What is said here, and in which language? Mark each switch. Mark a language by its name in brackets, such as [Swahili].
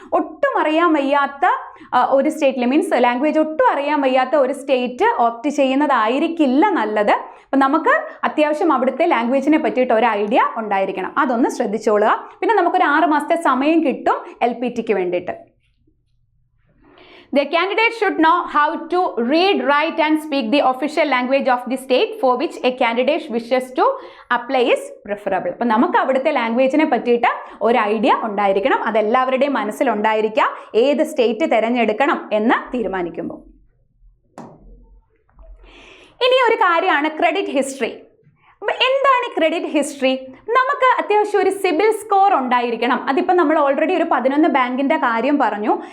[Malayalam] ഒട്ടും അറിയാൻ വയ്യാത്ത ഒരു സ്റ്റേറ്റിൽ, മീൻസ് ലാംഗ്വേജ് ഒട്ടും അറിയാൻ വയ്യാത്ത ഒരു സ്റ്റേറ്റ് ഓപ്റ്റ് ചെയ്യുന്നതായിരിക്കില്ല നല്ലത്. അപ്പം നമുക്ക് അത്യാവശ്യം അവിടുത്തെ ലാംഗ്വേജിനെ പറ്റിയിട്ട് ഒരു ഐഡിയ ഉണ്ടായിരിക്കണം. അതൊന്ന് ശ്രദ്ധിച്ചോളുക. പിന്നെ നമുക്കൊരു 6 മാസത്തെ സമയം കിട്ടും LPTക്ക് വേണ്ടിയിട്ട്. [English] The candidate should know how to read, write and speak the official language of the state for which a candidate wishes to apply is preferable. [Malayalam] അപ്പം നമുക്ക് അവിടുത്തെ ലാംഗ്വേജിനെ പറ്റിയിട്ട് ഒരു ഐഡിയ ഉണ്ടായിരിക്കണം. അതെല്ലാവരുടെയും മനസ്സിലുണ്ടായിരിക്കുക, ഏത് സ്റ്റേറ്റ് തിരഞ്ഞെടുക്കണം എന്ന് തീരുമാനിക്കുമ്പോൾ. ഇനി ഒരു കാര്യമാണ് ക്രെഡിറ്റ് ഹിസ്റ്ററി. അപ്പം എന്താണ് ക്രെഡിറ്റ് ഹിസ്റ്ററി? നമുക്ക് അത്യാവശ്യം ഒരു സിബിൽ സ്കോർ ഉണ്ടായിരിക്കണം. അതിപ്പോൾ നമ്മൾ ഓൾറെഡി ഒരു 11 ബാങ്കിൻ്റെ കാര്യം പറഞ്ഞു.